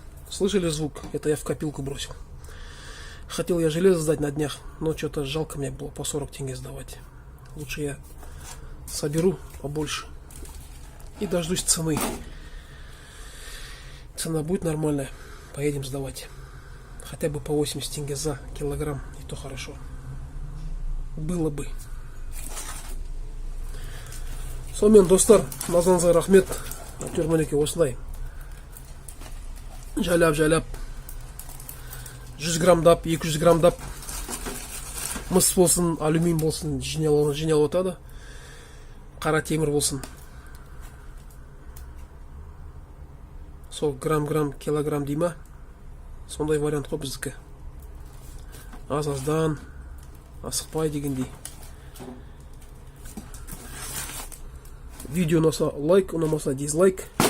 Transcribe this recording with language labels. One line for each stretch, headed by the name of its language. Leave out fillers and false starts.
Russian: Слышали звук? Это я в копилку бросил. Хотел я железо сдать на днях, но что-то жалко мне было по 40 тенге сдавать. Лучше я соберу побольше и дождусь цены. Цена будет нормальная, поедем сдавать. Хотя бы по 80 тенге за килограмм, и то хорошо. Было бы.
Kazakh: Сонымен достар, назарыңызға рахмет. Әйтеуір мінекей осылай. Жайлап 100 граммдап, 200 граммдап мыс болсын, алюмин болсын, жиналып отады. Қара темір болсын. Сол грамм, килограмм дейма. Сондай вариант қой біздікі. Аз-аздан асықпай дегендей. Видео ұнаса лайк, ұнамаса дизлайк.